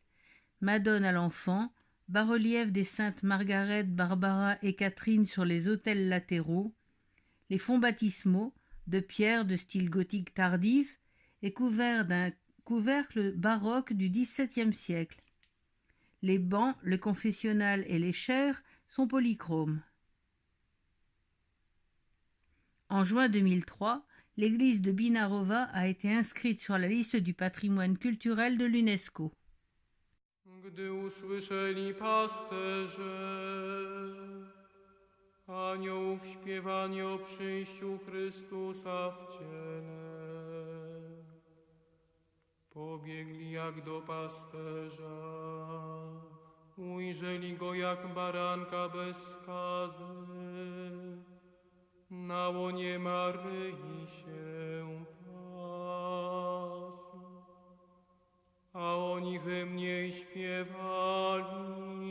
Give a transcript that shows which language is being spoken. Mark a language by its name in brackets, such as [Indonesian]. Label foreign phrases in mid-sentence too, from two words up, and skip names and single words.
[French] Madone à l'Enfant, bas-relief des saintes Margaret, Barbara et Catherine sur les autels latéraux, les fonds baptismaux, de pierre de style gothique tardif et couverts d'un couvercle baroque du XVIIe siècle. Les bancs, le confessionnal et les chaires sont polychromes. En juin 2003, l'église de Binarova a été inscrite sur la liste du patrimoine culturel de l'UNESCO. [Polish] Gdy usłyszeli pasterze aniołów śpiewanie o przyjściu Chrystusa w ciele, pobiegli jak do pasterza, ujrzeli go jak baranka bez skazy, na łonie Maryi się pasł, a oni hymnie śpiewali.